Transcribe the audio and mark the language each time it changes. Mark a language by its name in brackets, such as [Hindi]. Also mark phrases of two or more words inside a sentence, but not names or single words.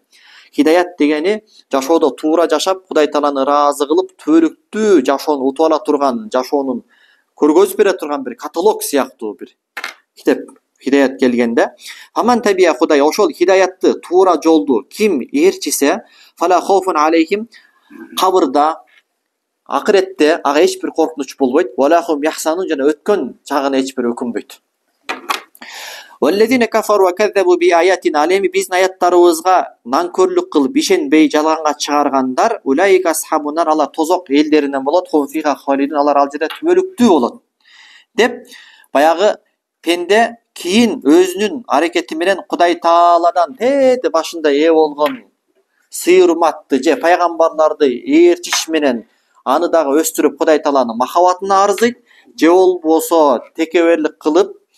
[Kyrgyz] Хидаят дегени жашоодо туура жашап, Кудай Тааланы ыраазы кылып, түбөлүктүү жашоону утуп ала турган, жашоонун көргөзүп бере турган бир каталог сыяктуу бир китеп хидаят келгенде, [Arabic] فمن تبع [Kyrgyz] Кудай ошол хидаятты туура жолду ким ээрчисе, [Arabic] فلا خوف عليهم, [Kyrgyz] кабырда, акыретте ага эч бир коркунуч болбойт. [Arabic] ولا هم يحزنون, [Kyrgyz] жана өткөн чагына эч бир өкүнбөйт. [Arabic] والذين كفروا وكذبوا بآياتنا, [Kyrgyz] алеми биздин аяттарыбызга нанкөрлүк кылып, ишенбей жалганга чыгаргандар, [Arabic] أولئك أصحاب النار, [Kyrgyz] алар тозок элдеринен болот, [Arabic] هم فيها خالدون, [Kyrgyz] алар ал жерде түбөлүктүү болот деп, баягы пенде кийин өзүнүн аракети менен Кудай Тааладан тээде башында ээ болгон сый-урматты же пайгамбарларды ээрчиш менен аны дагы өстүрүп Кудай Тааланын махабатына арзыйт, же болбосо текеберлик кылып